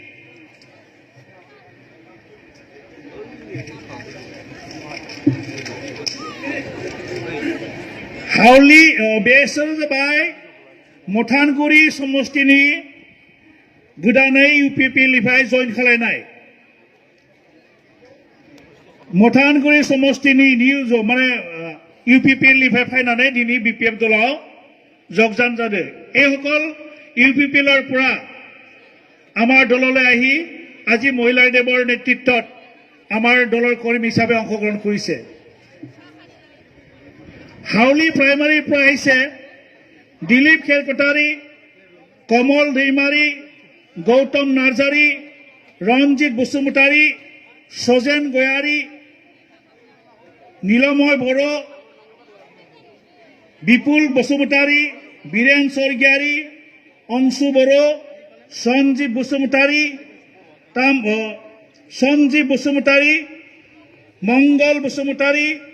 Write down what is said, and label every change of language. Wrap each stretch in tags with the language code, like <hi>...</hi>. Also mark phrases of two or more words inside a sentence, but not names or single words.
<brx>हावली बेसर जाबाय मथानगुरि समष्टिनि गोदानै UPPL निफ्राय जइन खालायनाय मथानगुरि समष्टिनि निउज माने UPPL निफ्राय फैनानै दिनै BPF दलाव जगजान जादों</brx> <as>এইসকল UPPLৰ পৰা আমাৰ দললৈ আহি আজি মহিলা দেৱৰ নেতৃত্বত আমাৰ দলৰ কৰ্মী হিচাপে অংশগ্ৰহণ কৰিছে</as> <brx>हावली प्राइमारी से दिलीप खेरकटारी कमल दैमारी गौतम नार्जारी रंजित बसुमतारी सजेन गयारी नीलमय बड़ो विपुल बसुमतारी बीरेन स्वर्गियारी अंशु बड़ो संजीव बसुमतारी संजीव बसुमतारी मंगल बसुमतारी</brx>